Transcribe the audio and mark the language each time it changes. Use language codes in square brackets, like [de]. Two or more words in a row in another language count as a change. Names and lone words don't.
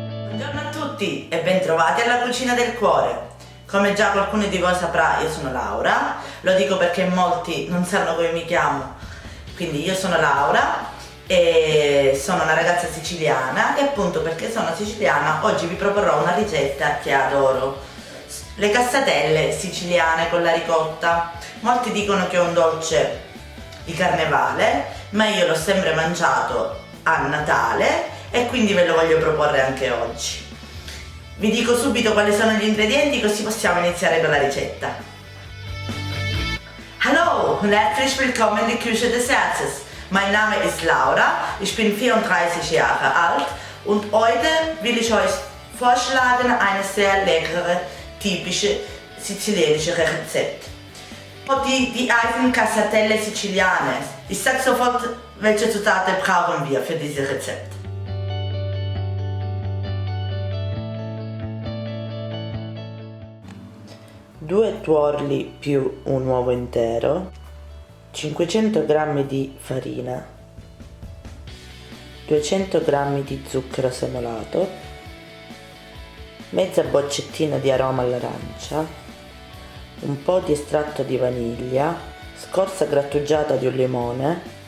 [it] Buongiorno a tutti e bentrovati alla Cucina del Cuore. Come già qualcuno di voi saprà, io sono Laura, lo dico perché molti non sanno come mi chiamo, quindi io sono Laura e sono una ragazza siciliana e appunto perché sono siciliana oggi vi proporrò una ricetta che adoro: le cassatelle siciliane con la ricotta. Molti dicono che è un dolce di carnevale, ma io l'ho sempre mangiato a Natale e quindi ve lo voglio proporre anche oggi. Vi dico subito quali sono gli ingredienti così possiamo iniziare con la ricetta. [de] Hallo und herzlich willkommen in die Küche des Herzens. Mein Name ist Laura, ich bin 34 Jahre alt und heute will ich euch vorschlagen eine sehr leckere, typische sizilianische Rezept. Die Cassatelle Siciliane. Ich sag sofort, welche Zutaten brauchen wir für dieses Rezept. [it] Due tuorli più un uovo intero, 500 g di farina, 200 g di zucchero semolato, mezza boccettina di aroma all'arancia, un po' di estratto di vaniglia, scorza grattugiata di un limone,